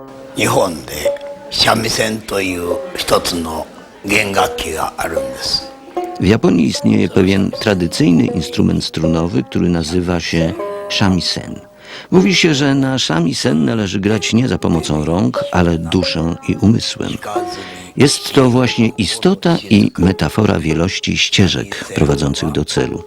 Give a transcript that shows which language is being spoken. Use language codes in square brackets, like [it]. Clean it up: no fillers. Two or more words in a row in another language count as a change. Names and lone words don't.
[ja] 日本で三味線という一つの弦楽器があるんです。 [pl] W Japonii istnieje pewien tradycyjny instrument strunowy, który nazywa się shamisen. Mówi się, że na shamisen należy grać nie za pomocą rąk, ale duszą i umysłem. Jest to właśnie istota i metafora wielości ścieżek prowadzących do celu.